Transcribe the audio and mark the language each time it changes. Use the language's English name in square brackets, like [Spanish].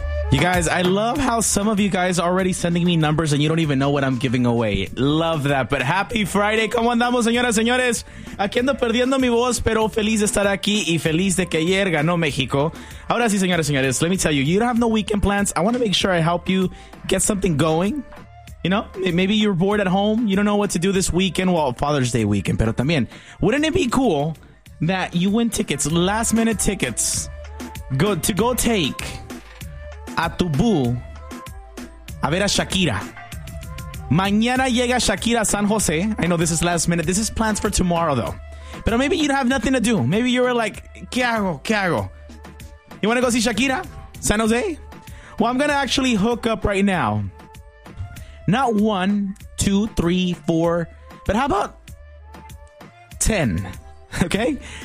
[English] You guys, I love how some of you guys are already sending me numbers and you don't even know what I'm giving away. Love that. But happy Friday. [Spanish] ¿Cómo andamos, señoras, señores? Aquí ando perdiendo mi voz, pero feliz de estar aquí y feliz de que ayer ganó México. Ahora sí, señoras, señores, [English] let me tell you, you don't have no weekend plans. I want to make sure I help you get something going. You know, maybe you're bored at home. You don't know what to do this weekend. Well, Father's Day weekend, [Spanish] pero también. [English] Wouldn't it be cool that you win tickets, last minute tickets, to go take... [Spanish] a tu boo, a ver a Shakira. Mañana llega Shakira a San Jose. [English] I know this is last minute. This is plans for tomorrow, though. But maybe you have nothing to do. Maybe you're like, [Spanish] ¿qué hago? ¿Qué hago? [English] You want to go see Shakira? San Jose? Well, I'm going to actually hook up right now. Not one, two, three, four, but how about 10? Okay?